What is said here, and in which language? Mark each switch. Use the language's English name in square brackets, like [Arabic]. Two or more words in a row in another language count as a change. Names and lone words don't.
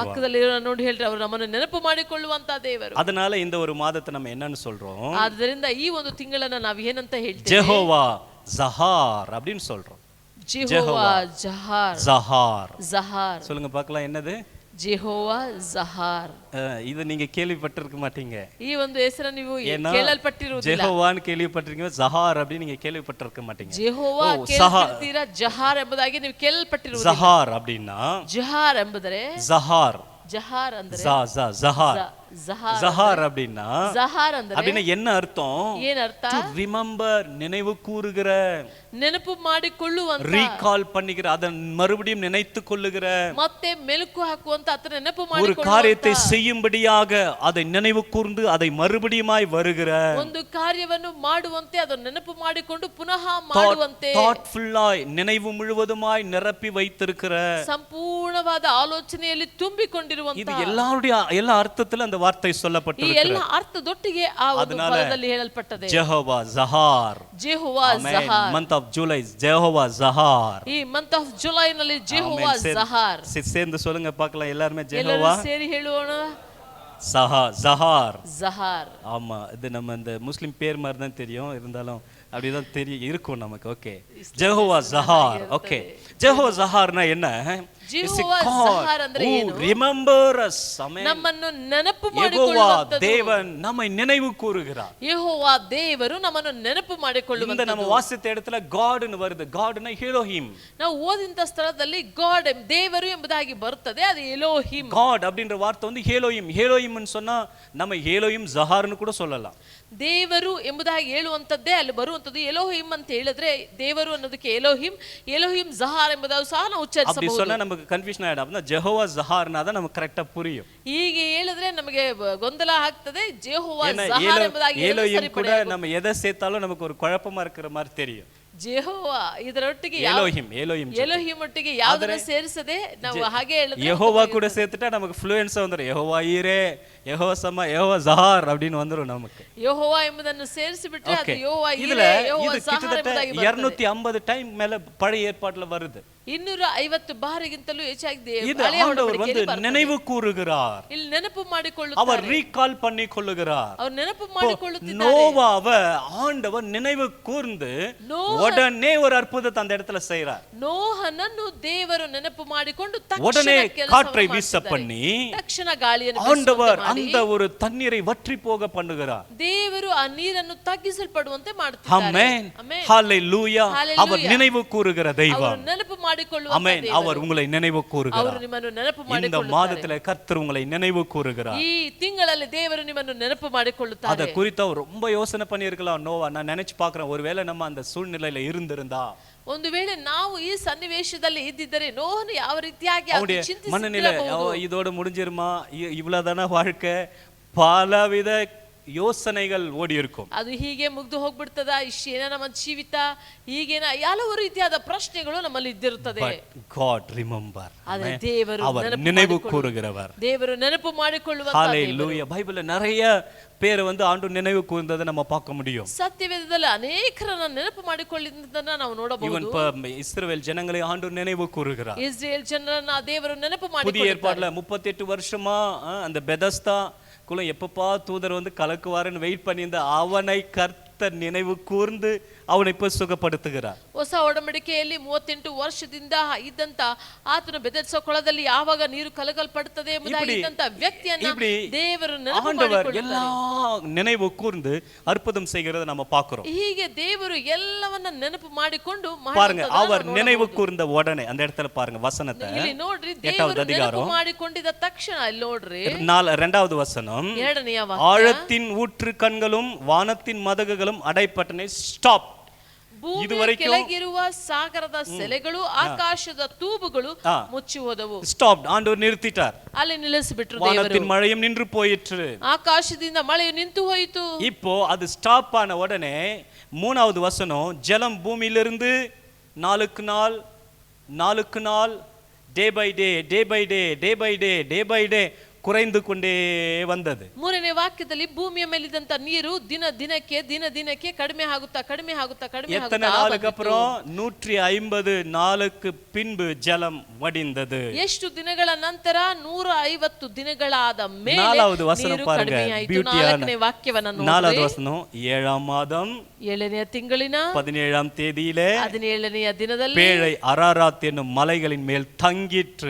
[Kannada] பக்கத்துல ನೋಡಿ ಹೇಳ್ರಿ, ಅವರು ನಮ್ಮನ್ನು ನೆನಪು ಮಾಡಿಕೊಳ್ಳುವಂತ ದೇವರು. [Tamil] அதனால இந்த ஒரு மாதத்தை நம்ம என்னன்னு சொல்றோம்? [Kannada] ಆದ್ದರಿಂದ ಈ ಒಂದು ತಿಂಗಳನ್ನ ನಾವು ಏನಂತ ಹೇಳ್ತೇವೆ? [Tamil] ஜெகோவா ஜஹார் அப்படின்னு சொல்றோம். ஜெகோவா ஜஹார். ஜஹார். ஜஹார் சொல்லுங்க பார்க்கலாம், என்னது? [Kannada] ಜೆಹೋವಾ ಜಹಾರ್. [Tamil] இது நீங்க கேள்விப்பட்டிருக்க மாட்டீங்க. [Kannada] ಈ ಒಂದು ಹೆಸರು ನೀವು ಕೇಳಲ್ಪಟ್ಟಿರುವುದಿಲ್ಲ. ಜೆಹೋವಾನ್ ಕೇಳಿಪಟ್ಟಿருக்கீங்க, [Tamil] ஜஹார் அப்படி நீங்க கேள்விப்பட்டிருக்க மாட்டீங்க. [Kannada] ಜೆಹೋವಾ ಕೇಳಿರ್ತೀರಾ, ಜಹಾರ್ ಎಂಬುದಾಗಿ ನೀವು ಕೇಳಲ್ಪಟ್ಟಿರುವುದಿಲ್ಲ. [Tamil] ஜஹார் அப்படினா [Kannada] ಜಹಾರ್ ಎಂಬುದರೆ [Tamil] ஜஹார், [Kannada] ಜಹಾರ್ ಅಂದ್ರೆ [Tamil] ஜஹார், ஜஹார் அப்படினா [Kannada] ಜಹಾರ್ ಅಂದ್ರೆ [Tamil] அப்படினா என்ன அர்த்தம்? [Kannada] ಏನು ಅರ್ಥ? [English] to remember, [Tamil] நினைவு கூறுகிற, [Kannada] ನೆನಪು ಮಾಡಿಕೊಳ್ಳುವಂತ, [Tamil] ரீகால் பண்ணிக்கிற, அதை மறுபடியும் நினைத்து கொள்ளுகிற, [Kannada] ಮತ್ತೆ ಮೆಲುಕು ಹಾಕುವಂತ ಅಥವಾ ನೆನಪು [Tamil] ஒரு [Kannada] ಮಾಡಿಕೊಳ್ಳುವಂತ, [Tamil] காரியத்தை செய்யும்படியாக அதை நினைவு கூர்ந்து அதை மறுபடியுமாய் வருகிற, [Kannada] ಒಂದು ಕಾರ್ಯವನ್ನು ಮಾಡುವಂತೆ ಅದನ್ನು ನೆನಪು ಮಾಡಿಕೊಂಡು ಪುನಃ ಮಾಡುವಂತೆ, [Tamil] thoughtfully நினைவு முழுவதுமாய் நிரப்பி வைத்திருக்கிற, [Kannada] ಸಂಪೂರ್ಣವಾದ ಆಲೋಚನೆಯಲ್ಲಿ ತುಂಬಿಕೊಂಡಿರುವಂತ, [Tamil] இது எல்லா அர்த்தத்துல அந்த வார்த்தை [Kannada] ಈ [Tamil] சொல்லப்பட்டிருக்கிறது. [Kannada] ಎಲ್ಲ ಅರ್ಥದೊಟ್ಟಿಗೆ ಆ ಒಂದು ಪದದಲ್ಲಿ ಹೇಳಲ್ಪಟ್ಟದೆ. [Tamil] ஜெகோவா ஜஹார், [Kannada] ಜೆಹೋವಾ ಜಹಾರ್. [English] month of July, ஜெகோவா ஜஹார். [Kannada] ಈ [English] month of July [Kannada] ನಲ್ಲಿ ಜೆಹೋವಾ ಜಹಾರ್. [Tamil] சேர்ந்து சொல்லுங்க பார்க்கலாம் எல்லாரும். [Kannada] ಎಲ್ಲರೂ [Tamil] ஜெகோவா [Kannada] ಸೇರಿ ಹೇಳೋಣ, [Tamil] ஜஹார். ஜஹார். ஆமா, இது நம்ம இந்த முஸ்லிம் பேர் மாதிரி தான் தெரியும், இருந்தாலும் அப்படிதான் தெரியும் இருக்கும் நமக்கு. ஓகே, ஜெகோவா ஜஹார். ஓகே, ஜெகோவா ஜஹார்னா என்ன? [Kannada] ಜೆಹೋವಾ ಜಹಾರ್ ಅಂದ್ರೆ ಏನು? [English] remember us. [Kannada] ನಮ್ಮನ್ನು ನೆನಪು ಯೆಹೋವಾ ಮಾಡಿಕೊಳ್ಳುವಂತದ್ದು. [Tamil] தேவன் நம்மை நினைவு கூறுகிறார். [Kannada] ಯೆಹೋವಾ ದೇವರು ನಮ್ಮನ್ನು ನೆನಪು [Tamil] இந்த [Kannada] ಮಾಡಿಕೊಳ್ಳುವಂತದ್ದು. [Tamil] நம்ம வாசித்த இடத்துல காட்னு வருது. காட்னா எலோஹிம். [Kannada] ನಾವು ಓದಿದ ಸ್ಥಳದಲ್ಲಿ ಗಾಡ್ ದೇವರು ಎಂಬುದಾಗಿ ಬರುತ್ತದೆ, ಅದು ಎಲೋಹಿಮ್. [Tamil] காட் அப்படின்ற வார்த்தை வந்து எலோஹிம். எலோஹிம்னு சொன்னா நம்ம எலோஹிம் ஜஹார்னு கூட சொல்லலாம். [Kannada] ದೇವರು ಎಂಬುದಾಗಿ ಹೇಳುವಂತದ್ದೇ ಅಲ್ಲಿ ಬರುವಂತದ್ದು. ಎಲೋಹಿಮ್ ಅಂತ ಹೇಳಿದ್ರೆ ದೇವರು ಅನ್ನೋದಕ್ಕೆ ಎಲೋಹಿಮ್, ಎಲೋಹಿಮ್ ಜಹಾರ್ ಎಂಬುದಾಗಿ ಸಹ ನಾವು [Tamil] அப்படி [Kannada] ಉಚ್ಚರಿಸಬಹುದು. [Tamil] சொன்னா நமக்கு கன்ஃபியூஷன் ஆயிடும். அப்படின்னா ஜெகோவா ஜஹார்னா தான் நமக்கு கரெக்டா புரியும். [Kannada] ಹೀಗೆ ಹೇಳಿದ್ರೆ ನಮಗೆ ಗೊಂದಲ ಆಗ್ತದೆ. ಜೆಹೋವಾ [Tamil] ஏன்னா [Kannada] ಜಹಾರ್ ಎಂಬುದಾಗಿ ಹೇಳಿದ್ರೆ [Tamil] எலோஹிம் கூட [Kannada] ಸರಿಪಡಿಯಾಗುತ್ತೆ. [Tamil] நம்ம எதை சேர்த்தாலும் நமக்கு ஒரு குழப்பமா இருக்கிற மாதிரி தெரியும். [Kannada] ಜೆಹೋವಾ ಇದರೊಟ್ಟಿಗೆ [Tamil] எலோஹிம் [Kannada] ಎಲೋಹಿಮ್ ಒಟ್ಟಿಗೆ ಯಾವುದನ್ನ ಸೇರಿಸದೆ ನಾವು ಹಾಗೆ ಹೇಳಿದ್ರೆ [Tamil] யெகோவா கூட சேர்த்துட்டா நமக்கு ஃப்ளூயன்ஸா வந்துரும். யெகோவா ஈரே, யெகோவா சமா, யெகோவா ஜஹார் அப்படின்னு வந்துரும் நமக்கு. [Kannada] ಯೆಹೋವಾ ಎಂಬುದನ್ನು ಸೇರಿಸಿ ಬಿಟ್ರೆ ಅದು ಯೆಹೋವಾ [Tamil] இதுல [Kannada] ಈರೆ, ಯೆಹೋವಾ [Tamil] இது [Kannada] ಜಹಾರ್ [Tamil] கிட்டத்தட்ட [Kannada] ಎಂಬುದಾಗಿ ಬರ್ತದೆ. [Tamil] 250 டைம் மேல பழைய ஏற்பாட்டுல வருது. [Kannada] 250 ಬಾರಿಗಿಂತಲೂ ಹೆಚ್ಚಾಗಿ [Tamil] இது [Kannada] ಹಳೆಯ [Tamil] ஆண்டவர் [Kannada] ಒಡಂಬಡಿಕೆಯಲ್ಲಿ [Tamil] வந்து [Kannada] ಬರ್ತದೆ. [Tamil] நினைவு கூறுகிறார். [Kannada] ಇಲ್ಲಿ ನೆನಪು [Tamil] அவர் [Kannada] ಮಾಡಿಕೊಳ್ಳುತ್ತಾರೆ, [Tamil] ரீகால் பண்ணி கொள்ளுகிறார். [Kannada] ಅವರು ನೆನಪು ಮಾಡಿಕೊಳ್ಳುತ್ತಿದ್ದಾರೆ. [Tamil] நோவாவை ஆண்டவர் நினைவு கூர்ந்து உடனே ஒரு அற்புதத்தை அந்த இடத்துல செய்றார். [Kannada] ನೋಹನನ್ನು ದೇವರು ನೆನಪು ಮಾಡಿಕೊಂಡು [Tamil] உடனே [Kannada] ತಕ್ಷಣ [Tamil] காற்றை [Kannada] ಕೆಲಸವನ್ನು [Tamil] வீச [Kannada] ಮಾಡ್ತಿದ್ದಾರೆ. [Tamil] பண்ணி [Kannada] ತಕ್ಷಣ ಗಾಳಿಯನ್ನು [Tamil] ஆண்டவர் [Kannada] ಬೀಸುವಂತೆ [Tamil] அந்த [Kannada] ಮಾಡಿ [Tamil] ஒரு தண்ணீரை வற்றி போக பண்ணுகிறார். [Kannada] ದೇವರು ಆ ನೀರನ್ನು ತಗ್ಗಿಸಲ್ಪಡುವಂತೆ ಮಾಡುತ್ತಾರೆ. [Tamil] ஆமென், [Kannada] ಆಮೆನ್. [Tamil] ஹalleluya. [Kannada] Hallelujah. [Tamil] அவர் நினைவு கூறுகிற [Kannada] ಅವರು [Tamil] தெய்வம். [Kannada] ನೆನಪು ಮಾಡಿಕೊಳ್ಳುವಂತ [Tamil] ஆமென். [Kannada] ದೇವರು. [Tamil] அவர் உங்களை நினைவு [Kannada] ಅವರು [Tamil] கூறுகிறார். [Kannada] ನಿಮ್ಮನ್ನು ನೆನಪು [Tamil] இந்த [Kannada] ಮಾಡಿಕೊಳ್ಳುತ್ತಾರೆ. [Tamil] மாதத்துல கர்த்தர் உங்களை நினைவு கூறுகிறார். [Kannada] ಈ ತಿಂಗಳಲ್ಲಿ ದೇವರು ನಿಮ್ಮನ್ನು ನೆನಪು [Tamil] அத [Kannada] ಮಾಡಿಕೊಳ್ಳುತ್ತಾರೆ. [Tamil] குறித்து அவர் ரொம்ப யோசனை பண்ணியிருக்கலாம். நோவா, நான் நினைச்சு பார்க்கிறேன், ஒருவேளை நம்ம அந்த சூழ்நிலையில இருந்திருந்தா [Kannada] ಒಂದು ವೇಳೆ ನಾವು ಈ ಸನ್ನಿವೇಶದಲ್ಲಿ ಇದ್ದಿದ್ದರೆ ನೋಹನು ಯಾವ ರೀತಿಯಾಗಿ [Tamil] அவனுடைய மனநிலை [Kannada] ಚಿಂತಿಸಿರಬಹುದು. [Tamil] இதோட முடிஞ்சிருமா, இவ்வளவுதானா வாழ்க்கை, பலவித யோசனைகள் ஓடி இருக்கும். [Kannada] ಅದು ಹೀಗೆ ಮುಗ್ದು ಹೋಗ್ಬಿಡ್ತದ, ಇಷ್ಟೇನ ನಮ್ಮ ಜೀವಿತ, ಹೀಗೇನ ಹಲವು ರೀತಿಯಾದ ಪ್ರಶ್ನೆಗಳು ನಮ್ಮಲ್ಲಿ ಇದ್ದಿರುತ್ತದೆ. [English] God remember. [Kannada] ಆದರೆ ದೇವರು [Tamil] அவர் [Kannada] ನೆನಪು [Tamil] நினைவு [Kannada] ಮಾಡಿಕೊಳ್ಳುವ- [Tamil] கூறுகிறவர். [Kannada] ದೇವರು ನೆನಪು ಮಾಡಿಕೊಳ್ಳುವಂತ [Tamil] ஹalleluya. பைபிள்ல நிறைய பேர் வந்து ஆண்டு நினைவு கூர்ந்ததை நம்ம பார்க்க முடியும். [Kannada] ಸತ್ಯವೇದದಲ್ಲಿ ಅನೇಕರನ್ನ ನೆನಪು ಮಾಡಿಕೊಳ್ಳುವುದನ್ನ ನಾವು ಇವನ್ ನೋಡಬಹುದು. [Tamil] இஸ்ரவேல் ஜனங்களை ஆண்டு நினைவு கூறுகிறார். [Kannada] ಇಸ್ರೇಲ್ ಜನರನ್ನ ದೇವರು ನೆನಪು [Tamil] புதிய [Kannada] ಮಾಡಿಕೊಳ್ಳುತ್ತಾರೆ. [Tamil] ஏற்பாடுல 38 வருஷமா அந்த பெதஸ்தா குள்ள எப்பப்பா தூதர் வந்து கலக்குவாருன்னு வெயிட் பண்ணியிருந்த அவனை கர்த்தர் நினைவு கூர்ந்து அவனை இப்ப சுகப்படுத்துகிறார். [Kannada] ಹೊಸ ಒಡಂಬಡಿಕೆಯಲ್ಲಿ 38 ವರ್ಷದಿಂದ ಇದ್ದಂತ ಆತನ ಬೆದೆತ್ಸೋ ಕೊಳದಲ್ಲಿ ಯಾವಾಗ ನೀರು ಕಲಕಲ್ಪಡುತ್ತದೆ ಎಂಬುದಾಗಿ ಇದ್ದಂತ ವ್ಯಕ್ತಿಯನ್ನ ದೇವರು ನೆನಪು [Tamil] ஆண்டவர் [Kannada] ಮಾಡಿಕೊಳ್ಳುತ್ತಾರೆ. [Tamil] எல்லா நினைவு கூர்ந்து அற்புதம் செய்கிறத நம்ம பார்க்கிறோம். [Kannada] ಹೀಗೆ ದೇವರು ಎಲ್ಲವನ್ನ ನೆನಪು ಮಾಡಿಕೊಂಡು [Tamil] பாருங்க, [Kannada] ಮಾಡುವುದನ್ನ [Tamil] அவர் [Kannada] ನಾವು [Tamil] நினைவு [Kannada] ನೋಡಬಹುದು. [Tamil] கூர்ந்த உடனே அந்த இடத்துல பாருங்க வசனத்தை. [Kannada] ಇಲ್ಲಿ ನೋಡ್ರಿ, [Tamil] 8வது [Kannada] ದೇವರು ನೆನಪು [Tamil] அதிகாரம் [Kannada] ಮಾಡಿಕೊಂಡಿದ್ದ ತಕ್ಷಣ ಇಲ್ಲಿ ನೋಡ್ರಿ [Tamil] 2வது வசனம், [Kannada] 2ನೆಯ ವಾಕ್ಯ, [Tamil] ஆழத்தின் ஊற்று கண்களும் வானத்தின் மதகுகளும் அடைப்பட்டனை. ஸ்டாப். [Kannada] ಭೂಮಿಯ ಕೆಳಗಿರುವ ಸಾಗರದ ಸೆಲೆಗಳು ಆಕಾಶದ ತೂಬುಗಳು ಮುಚ್ಚಿ ಹೋದವು. [Tamil] ஸ்டாப். ஆண்டவர் நிறுத்திட்டார். [Kannada] ಅಲ್ಲಿ ನಿಲ್ಲಿಸಿಬಿಟ್ರು [Tamil] வானத்தின் [Kannada] ದೇವರು. [Tamil] மழையும் நின்று போயிற்று. [Kannada] ಆಕಾಶದಿಂದ ಮಳೆಯು ನಿಂತು ಹೋಯಿತು. [Tamil] இப்போ அது ஸ்டாப் ஆன உடனே 3வது வசனம், ஜலம் பூமியிலிருந்து நாளுக்கு நாள் [English] day by day [Tamil] குறைந்து கொண்டே வந்தது. [Kannada] ಮೂರನೇ ವಾಕ್ಯದಲ್ಲಿ ಭೂಮಿಯ ಮೇಲಿದ್ದಂತ ನೀರು ದಿನ ದಿನಕ್ಕೆ ಕಡಿಮೆ ಆಗುತ್ತಾ [Tamil] எத்தனை நாளுக்கு அப்புறம் 150 நாளுக்கு பின்பு ஜலம் வடிந்தது. [Kannada] ಎಷ್ಟು ದಿನಗಳ ನಂತರ 150 ದಿನಗಳಾದ ಮೇಲೆ [Tamil] நாலாவது வசனம் [Kannada] ನೀರು [Tamil] பாருங்க, [Kannada] ಕಡಿಮೆ ಆಯಿತು. [Tamil] பியூட்டியான [Kannada] 4ನೇ ವಾಕ್ಯವನ್ನು [Tamil] நாலாவது [Kannada] ನೋಡಿದ್ರೆ [Tamil] வசனம் 7ஆம் மாதம் [Kannada] 7ನೇ ತಿಂಗಳಿನ [Tamil] 17ஆம் தேதியிலே [Kannada] 17ನೆಯ ದಿನದಲ್ಲಿ [Tamil] பேழை அரராத் என்னும் மலைகளின் மேல் தங்கிற்று.